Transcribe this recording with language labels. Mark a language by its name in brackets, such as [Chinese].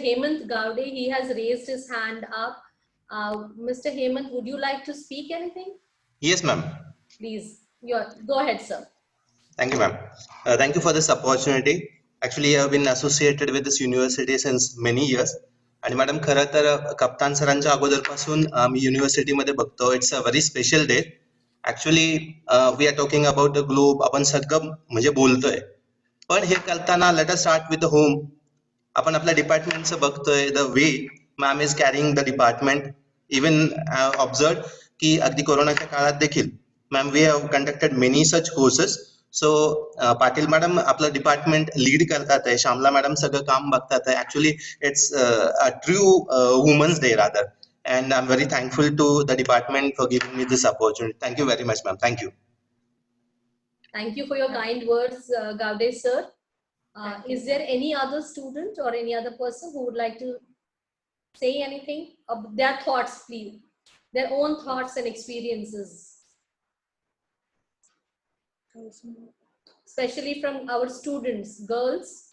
[English] Hemant Gowde, he has raised his hand up. Mr. Hemant, would you like to speak anything? Yes, ma'am. Please, go ahead, sir. Thank you, ma'am. Thank you for this opportunity. Actually, I have been associated with this university since many years. [Marathi] आणि madam खरं तर कप्तान सरांच्या अगोदरपासून मी युनिव्हर्सिटीमध्ये बघतो. [English] It's a very special day. Actually we are talking about the globe. [Marathi] आपण सगळं म्हणजे बोलतोय, पण हे करताना [English] Let us start with the home. [Marathi] आपण आपल्या डिपार्टमेंटचं बघतोय, [English] The way ma'am is carrying the department. Even observe [Marathi] की अगदी कोरोनाच्या काळात देखील [English] Ma'am we have conducted many such courses. [Marathi] So Patil madam आपलं डिपार्टमेंट लीड करतात आहे, श्यामला मॅडम सगळं काम बघतात आहे. [English] Actually it's a true women's day rather, and I'm very thankful to the department for giving me this opportunity. Thank you very much, ma'am. Thank you. Thank you for your kind words, Gowde sir. Is there any other student or any other person who would like to say anything of their thoughts, please, their own thoughts and experiences, especially from our students, girls?